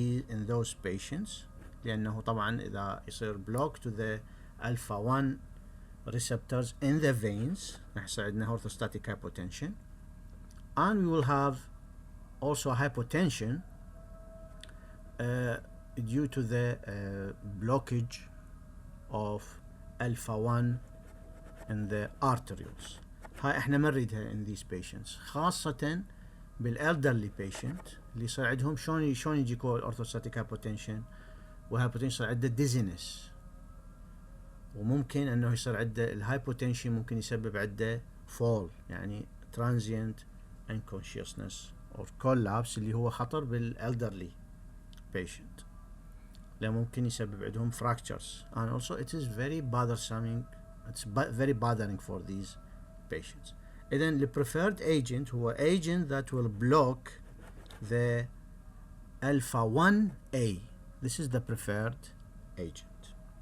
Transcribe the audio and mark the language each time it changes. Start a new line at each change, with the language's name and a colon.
English: in those patients،
Arabic: لأنه طبعا إذا يصير
English: block to the alpha-1 receptors in the veins
Arabic: راح يصير عندنا
English: orthostatic hypotension، and we will have also hypotension due to the blockage of alpha-1 in the arterioles.
Arabic: هاي احنا ما نريدها
English: in these patients،
Arabic: خاصة بالelderly patient اللي يصير عندهم شلون يجي orthostatic hypotension، وهايبوتنشن يصير عنده dizziness، وممكن انه يصير عنده الهايبوتنشن ممكن يسبب عنده
English: fall، يعني transient unconsciousness or collapse
Arabic: اللي هو خطر
English: بالelderly patient،
Arabic: لأن ممكن يسبب عندهم
English: fractures، and also it is very bothersome، it's very bothering for these patients. إذن the preferred agent هو agent that will block the alpha-1a. This is the preferred agent.